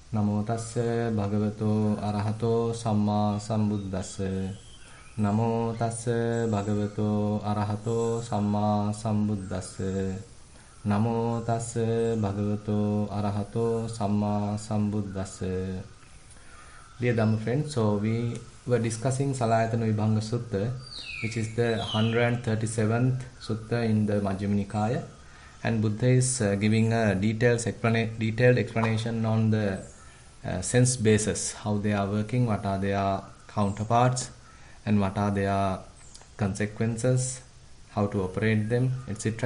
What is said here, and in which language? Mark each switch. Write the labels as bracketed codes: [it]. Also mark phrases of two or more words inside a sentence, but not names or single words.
[pi] Namo tassa bhagavato arahato samma sambuddhassa. Namo tassa bhagavato arahato samma sambuddhassa. Namo tassa bhagavato arahato samma sambuddhassa. [en] Dear Dhamma friends, so we were discussing Salayatana Vibhanga Sutta, which is the 137th Sutta in the Majjhima Nikaya, and Buddha is giving a detailed explanation on the sense bases, how they are working, what are their counterparts, and what are their consequences, how to operate them, etc.